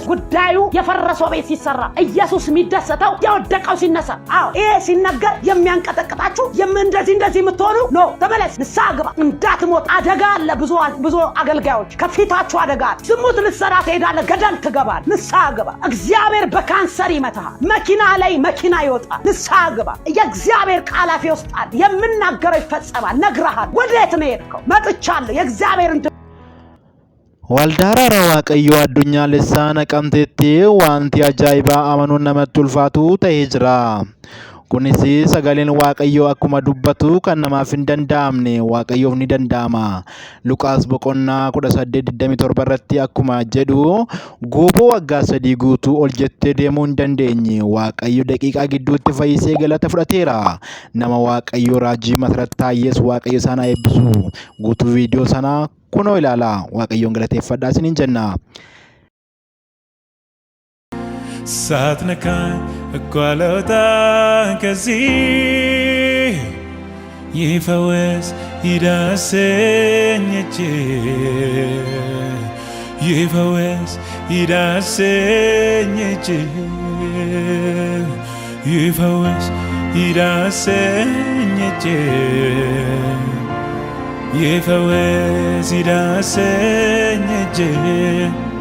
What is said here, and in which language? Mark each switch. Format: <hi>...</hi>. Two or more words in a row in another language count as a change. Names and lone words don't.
<am>ጉዳዩ የፈረሰው ቤት ሲሰራ ኢየሱስ የሚደሰተው የወደቀው ሲነሳ ይሄ ሲነገር የሚያንቀጠቅጣችሁ እንደዚህ የምትሆኑ ኖ ተመለስ ንስሐ ግባ እንዳትሞት አደጋ አለ ብዙ አገልጋዮች ከፊታችሁ አደጋ ዝሙት ልትሰራ ትሄዳለህ ገደል ትገባል ንስሐ ግባ እግዚአብሔር በካንሰር ይመታሃል መኪና ላይ መኪና ይወጣል ንስሐ ግባ የእግዚአብሔር ቃል አፌ ውስጥ አለ የምናገረው ይፈጸማል ነግረሃል ወዴት ነው የሄድከው መጥቻለሁ የእግዚአብሔር</am> <om>Waldaara Waaqayyo addunyaa lissaana qabteetti wanti ajaa'ibaa amanuun namatti ulfaatu ta'ee jira. Kunis sagaleen Waaqayyo akkuma dubbatu kan namaaf hin danda'amne Waaqayyoof ni danda'ama. Luqaas boqonnaa 18:27 irratti akkuma jedhu gooboo waggaa 3 guutuu ol jettee deemuu hin dandeenye Waaqayyo daqiiqaa gidduutti fayyisee galata fudhateera. Nama Waaqayyo raajii Masrattaayyees Waaqayyo sana eebbisu guutuu viidiyoo sana kunoo ilaala Waaqayyoon galateeffadhaa isiniin jenna.</om> <am>ሳትነካኝ እኮ አልወጣም ከዚህ ይፈወስ ይዳሰኝ እጅህ ይፈወስ ይዳሰኝ እጅህ ይፈወስ ይዳሰኝ እጅህ ይፈወስ ይዳሰኝ እጅህ</am>